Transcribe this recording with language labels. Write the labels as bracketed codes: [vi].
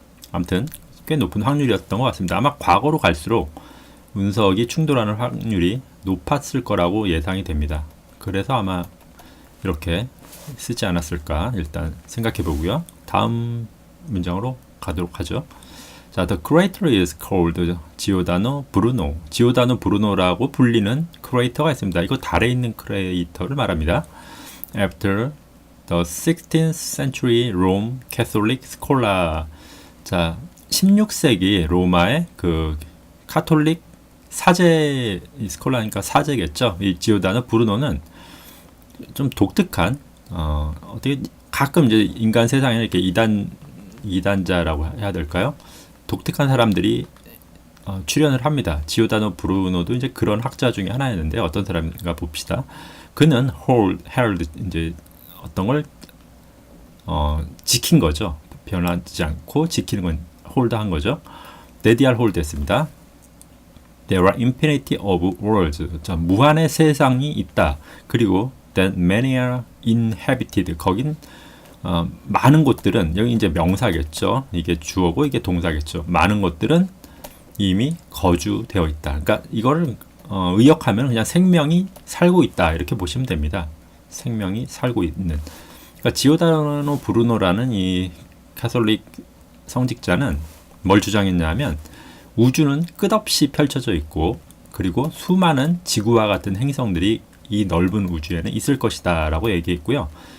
[ko] 아무튼 꽤 높은 확률이었던 것 같습니다. 아마 과거로 갈수록 운석이 충돌하는 확률이 높았을 거라고 예상이 됩니다. 그래서 아마 이렇게 쓰지 않았을까 일단 생각해 보고요. 다음 문장으로 가도록 하죠. [en] 자, the crater is called 지오다노 브루노. [ko] 지오다노 브루노라고 불리는 크레이터가 있습니다. 이거 달에 있는 크레이터를 말합니다. [en] After the 16th century Rome Catholic scholar. [ko] 자, 16세기 로마의 그 카톨릭 사제 스콜라니까 사제겠죠. 이 지오다노 브루노는 좀 독특한 어떻게 가끔 이제 인간 세상에 이렇게 이단자라고 해야 될까요? 독특한 사람들이 출연을 합니다. 지오다노 브루노도 이제 그런 학자 중에 하나였는데 어떤 사람인가 봅시다. 그는 held 이제 어떤 걸 지킨 거죠. 변하지 않고 지키는 건 홀드한 거죠. 데디알 홀드했습니다. [en] There are infinity of worlds. [ko] 자, 무한의 세상이 있다. [en] 그리고 that many are inhabited. [ko] 거긴 많은 곳들은 여기 이제 명사겠죠. 이게 주어고 이게 동사겠죠. 많은 곳들은 이미 거주되어 있다. 그러니까 이거를 의역하면 그냥 생명이 살고 있다 이렇게 보시면 됩니다. 생명이 살고 있는. 그러니까 지오다노 브루노라는 이 가톨릭 성직자는 뭘 주장했냐면 우주는 끝없이 펼쳐져 있고 그리고 수많은 지구와 같은 행성들이 이 넓은 우주에는 있을 것이다 라고 얘기했고요.